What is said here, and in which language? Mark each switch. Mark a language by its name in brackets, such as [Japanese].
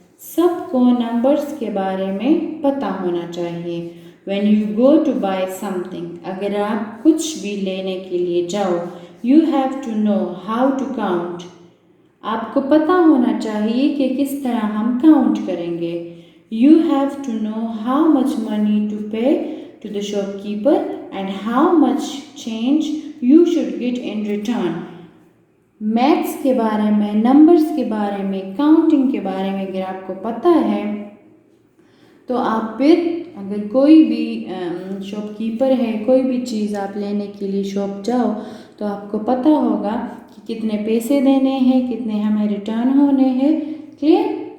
[Hindi] सबको नंबर्स के बारे में पता होना चाहिए. [English] when you go to buy something, [Hindi] अगर आप कुछ भी लेने के लिए जाओ, [English] You have to know how to count. [Hindi] आपको पता होना चाहिए कि किस तरह हम काउंट करेंगे. [English] You have to know how much money to pay to the shopkeeper and how much change you should get in return. [Hindi] Maths के बारे में, नंबर्स के बारे में, काउंटिंग के बारे में अगर आपको पता है, तो आप फिर अगर कोई भी शॉपकीपर है, कोई भी चीज़ आप लेने के लिए शॉप जाओ, तो आपको पता होगा कि कितने पैसे देने हैं, कितने हमें रिटर्न होने हैं. क्लियर.